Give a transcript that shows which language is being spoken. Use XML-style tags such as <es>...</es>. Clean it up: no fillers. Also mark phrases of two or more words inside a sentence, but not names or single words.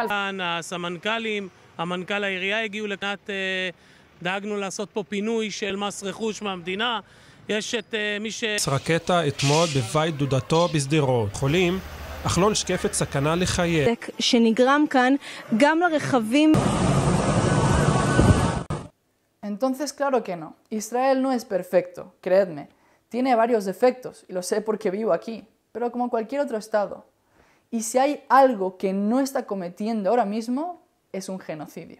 <he>הסמנכ"לים, המנכ"ל העירייה הגיעו לקראת, דאגנו לעשות פה פינוי של מס רכוש מהמדינה. יש את מי רקטה אתמול בבית דודתו בשדרות. חולים, אך לא נשקפת סכנה לחיי. שנגרם כאן גם לרכבים.</he> <es>Entonces, claro que no. Israel no es perfecto, creedme. Tiene varios defectos, y lo sé porque vivo aquí, pero como cualquier otro estado. Y si hay algo que no está cometiendo ahora mismo, es un genocidio.</es>